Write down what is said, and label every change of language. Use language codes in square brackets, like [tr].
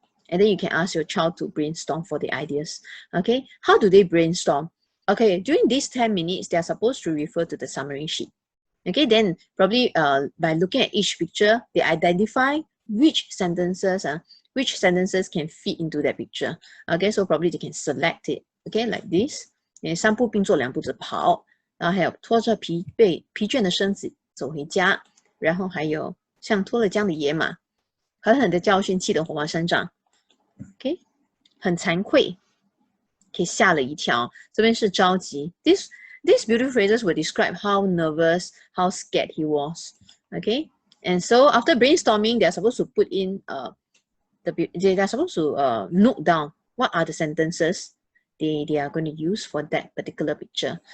[en] And then you can ask your child to brainstorm for the ideas. Okay, how do they brainstorm? Okay, during these 10 minutes, they are supposed to refer to the summary sheet. Okay, then probably by looking at each picture, they identify which sentences can fit into that picture. Okay, so probably they can select it. Okay, like this. [zh] 3步并作2步子跑，然后还有拖着疲倦的身子走回家，然后还有像脱了缰的野马，狠狠的教训气得火冒三丈。Okay， 很惭愧。 Okay, 吓了一跳，这边是着急。 [en] These beautiful phrases will describe how nervous, how scared he was. Okay, and so after brainstorming, they're supposed to put in they're supposed to note down what are the sentences they are going to use for that particular picture.